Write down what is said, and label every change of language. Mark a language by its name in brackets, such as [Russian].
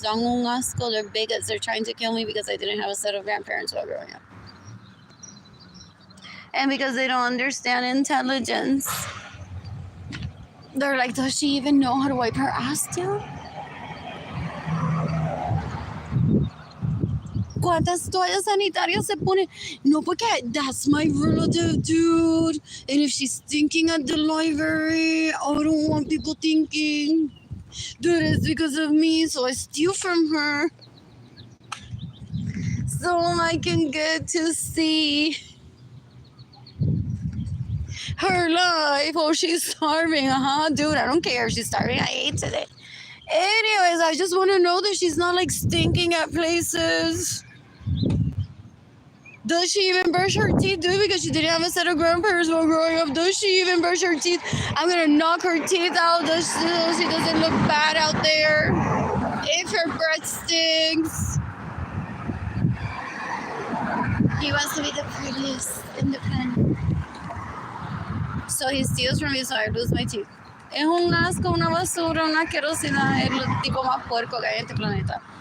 [Spanish] Dan un asco, [English] they're bigots, they're trying to kill me because I didn't have a set of grandparents while growing up. And because they don't understand intelligence. They're like, does she even know how to wipe her ass down? [Spanish] ¿Cuántas toallas sanitarias se pone? No, porque [English] that's my relative, dude. And if she's stinking at the library, I don't want people thinking that it's because of me, so I steal from her. So I can get to see her life. Oh, she's starving. Dude, I don't care if she's starving. I ate today. Anyways, I just want to know that she's not like stinking at places. Does she even brush her teeth, dude? Because she didn't have a set of grandparents while growing up. Does she even brush her teeth? I'm gonna knock her teeth out so she doesn't look bad out there. If her breath stinks. He wants to be the prettiest in the planet. So he steals from me so I lose my teeth. [Spanish] Es un asco, una basura, una asquerosidad. Es el tipo más puerco que hay en este planeta.